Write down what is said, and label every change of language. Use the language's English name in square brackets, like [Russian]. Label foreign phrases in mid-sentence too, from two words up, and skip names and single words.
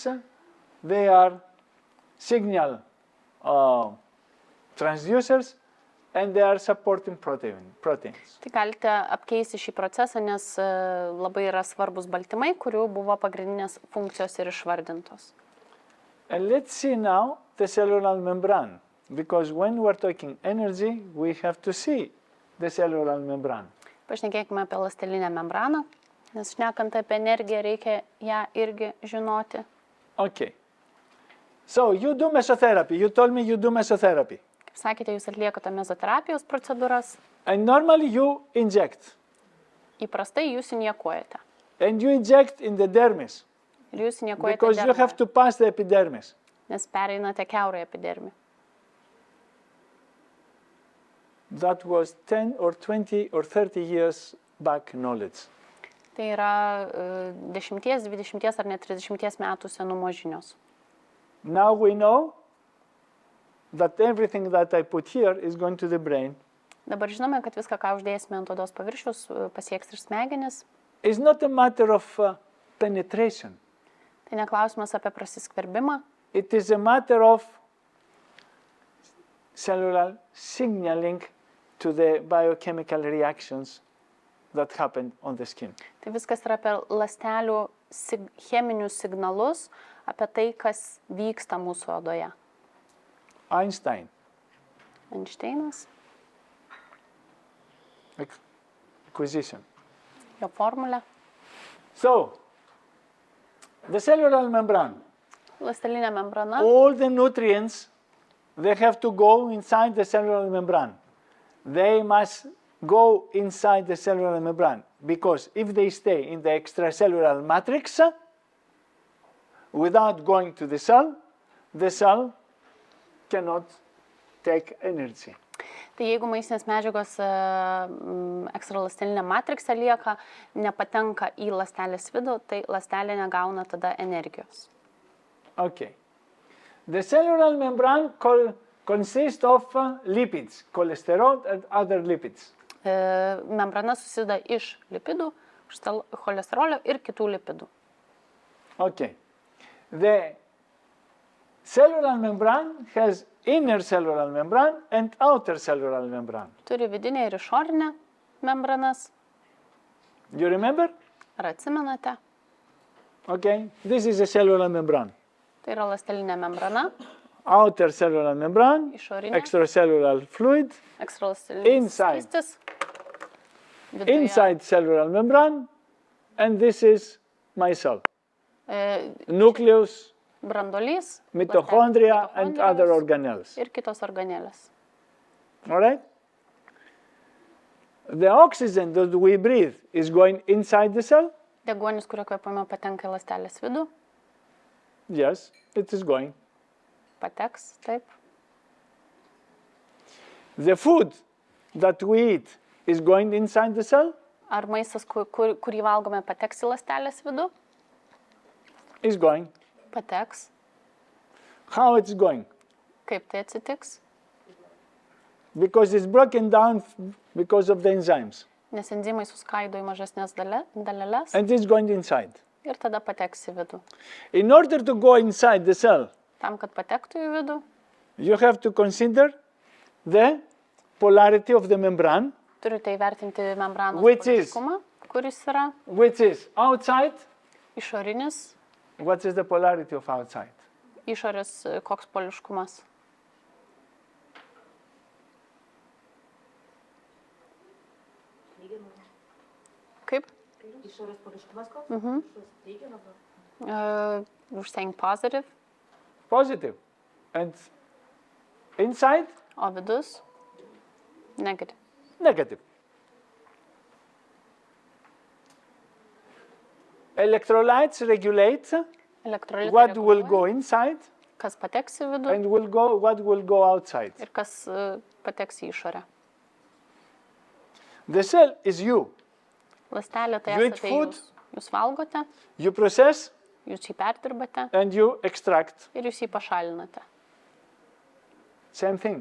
[English] They are signal transducers, and they are supporting proteins. [Lithuanian] Tai galite apkeisti šį procesą, nes labai yra svarbus baltymai, kurių buvo pagrindinės funkcijos ir išvardintos. [English] And let's see now the cellular membrane, because when we're talking energy, we have to see the cellular membrane. [Lithuanian] Pašnekėkime apie ląstelinę membraną, nes šnekant apie energiją reikia ją irgi žinoti. [English] Okay. So you do mesotherapy. You told me you do mesotherapy. [Lithuanian] Kaip sakėte, jūs atliekate mezoterapijos procedūras, [English] And normally you inject. [Lithuanian] įprastai jūs injekuojate. [English] And you inject in the dermis, [Lithuanian] Ir jūs injekuojate [English] because you have to pass the epidermis. [Lithuanian] nes pereinate kiaurąją epidermį. [English] That was 10 or 20 or 30 years back knowledge. [Lithuanian] Tai yra 10, 20 ar net 30 metų senumo žinios. [English] Now we know that everything that I put here is going to the brain. [Lithuanian] Dabar žinome, kad viską, ką uždėsime ant odos paviršiaus, pasieks ir smegenis. [English] It's not a matter of penetration. [Lithuanian] Tai neklausimas apie prasiskverbimą, [English] It is a matter of cellular signaling to the biochemical reactions that happen on the skin. [Lithuanian] tai viskas yra apie ląstelių cheminius signalus, apie tai, kas vyksta mūsų odoje. Einstein, Einšteinas, [English] acquisition. [Lithuanian] jo formulė, [English] So, the cellular membrane, [Lithuanian] ląstelinė membrana, [English] all the nutrients, they have to go inside the cellular membrane. They must go inside the cellular membrane, because if they stay in the extracellular matrix, without going to the cell cannot take energy. [Lithuanian] tai jeigu maistinės medžiagos ekstraląstelinė matrikse lieka, nepatenka į ląstelės vidų, tai ląstelė negauna tada energijos. [English] Okay. The cellular membrane consists of lipids, cholesterol and other lipids. [Lithuanian] Membrana susideda iš lipidų, cholesterolio ir kitų lipidų. [English] Okay. The cellular membrane has inner cellular membrane and outer cellular membrane. [Lithuanian] Turi vidinę ir išorinę membranas. [English] You remember? [Lithuanian] Ar atsimenate? [English] Okay. This is a cellular membrane. [Lithuanian] Tai yra ląstelinė membrana, [English] Outer cellular membrane, [Lithuanian] išorinė, [English] extracellular fluid, [Lithuanian] ekstraląstelinis [English] Inside. [Lithuanian] skystis, viduje, [English] inside cellular membrane, and this is my cell. Nucleus, [Lithuanian] brandolys, [English] mitochondria, and other organelles. [Lithuanian] ir kitos organelės. [English] All right? The oxygen that we breathe is going inside the cell. [Lithuanian] Deguonis, kurio kvėpame, patenka į ląstelės vidų, [English] Yes, it is going. [Lithuanian] pateks, taip. [English] The food that we eat is going inside the cell. [Lithuanian] Ar maistas, kurį valgome, pateks į ląstelės vidų, [English] Is going. [Lithuanian] pateks. [English] How it's going? [Lithuanian] Kaip tai atsitiks? [English] Because it's broken down because of the enzymes, [Lithuanian] Nes enzimai suskaido į mažesnės daleles [English] and it's going inside. [Lithuanian] ir tada pateks į vidų. [English] In order to go inside the cell, [Lithuanian] Tam, kad patektų į vidų, [English] you have to consider the polarity of the membrane, [Lithuanian] turite įvertinti membranos [English] Which is? [Lithuanian] poliškumą, kuris yra [English] which is outside. [Lithuanian] išorinis, [English] What is the polarity of outside? [Lithuanian] išorės koks poliškumas. Kaip? Išorės poliškumas koks? Išorės teigiamas. [English] We're saying positive, Positive. And inside, [Lithuanian] o vidus negative. [English] negative. Electrolytes regulate [Lithuanian] Elektrolitai [English] what will [Lithuanian] reguliuoja, [English] go inside [Lithuanian] kas pateks į vidų [English] and what will go outside. [Lithuanian] ir kas pateks į išorę. [English] The cell is you. [Lithuanian] Ląstelė tai [English] You eat [Lithuanian] esate [English] food. [Lithuanian] jūs. Jūs valgote, [English] You process [Lithuanian] jūs jį perdirbate [English] and you extract. [Lithuanian] ir jūs jį pašalinate. [English] Same thing.